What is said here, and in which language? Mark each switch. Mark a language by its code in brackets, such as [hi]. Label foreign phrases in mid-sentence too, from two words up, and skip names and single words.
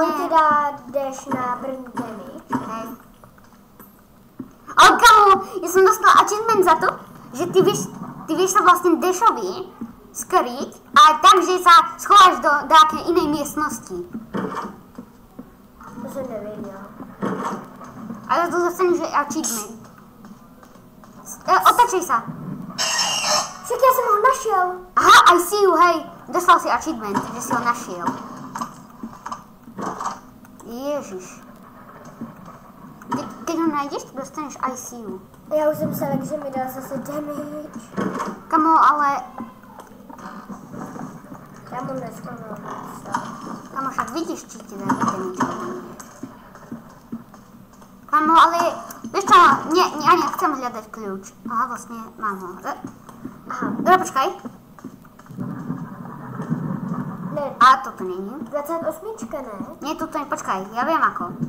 [sk] On ti dá dash na [en] burn damage. [sk] Hej. Ale kamo, ja som dostala achievement za to, že ty vieš sa vlastne dashovi skryť aj tak, že sa schováš do nejakej inej miestnosti. [cs] To jsem nevěděl. [sk] Ale to dostaneš achievement. Otačej sa. [cs] Však já jsem ho našel. [en] Aha, I see you, [sk] hej. Dostal si achievement, že si ho našiel. Ježiš. Keď ho nájdeš, dostaneš [en] I see you. [cs] Já už jsem se že mi dal zase damage. [sk] Kamo, ale... [cs] Já mu neschoval. [sk] Kamo, však vidíš, či ti dá damage. Kamo, ale... Vieš čo, ja nechcem hľadať kľúč. Aha, vlastne mám ho. Aha. Dobre, počkaj. [cs] Ne, A toto není. 28, ne? [sk] Nie, toto není, počkaj, ja viem ako.